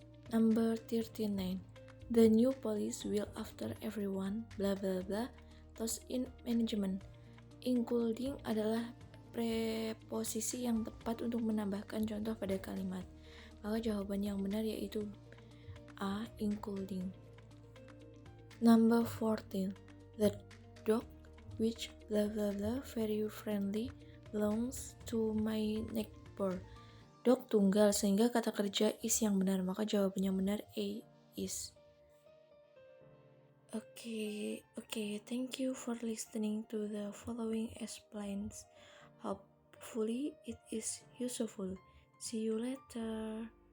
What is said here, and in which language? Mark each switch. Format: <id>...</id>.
<en>Number 39. The new police will after everyone blah blah blah toss in management. Including adalah</en> <id>preposisi yang tepat untuk menambahkan contoh pada kalimat. Maka jawaban yang benar yaitu A.</id> <en>Including. Number 14. The dog which blah blah blah very friendly belongs to my neighbor.</en> <id>Dog tunggal sehingga kata kerja is yang benar, maka jawaban yang benar A.</id> <en>Is. Okay, thank you for listening to the following explains. Hopefully it is useful. See you later.</en>